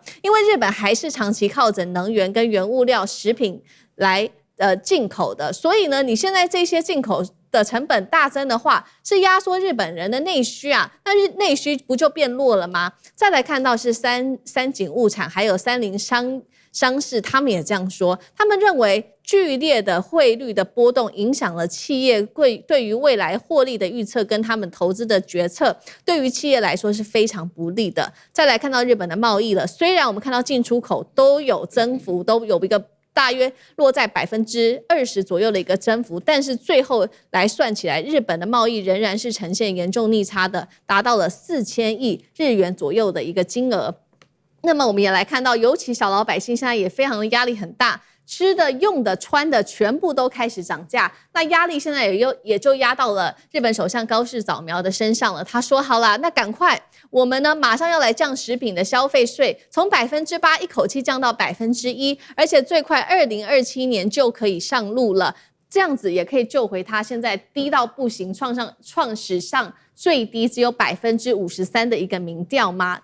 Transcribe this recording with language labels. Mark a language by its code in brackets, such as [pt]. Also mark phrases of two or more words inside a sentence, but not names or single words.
[zh] 因為日本還是長期靠着能源跟原物料、食品來進口的，所以呢，你現在這些進口的成本大增的話，是壓縮日本人的內需啊，那內需不就變弱了嗎？再來看到是三井物產還有三菱商事，他們也這樣說，他們認為劇烈的匯率的波動影響了企業對於未來獲利的預測跟他們投資的決策，對於企業來說是非常不利的。再來看到日本的貿易了，雖然我們看到進出口都有增幅，都有一個大約落在20%左右的一個增幅，但是最後來算起來，日本的貿易仍然是呈現嚴重逆差的，達到了4000億日元左右的一個金額。那麼我們也來看到，尤其小老百姓現在也非常的壓力很大，吃的、用的、穿的全部都開始漲價，那壓力現在也就壓到了日本首相高市早苗的身上了。他說好啦，那趕快我們呢馬上要來降食品的消費稅，從8%一口氣降到1%，而且最快2027年就可以上路了。這樣子也可以救回他現在低到不行，創史上最低只有53%的一個民調嗎？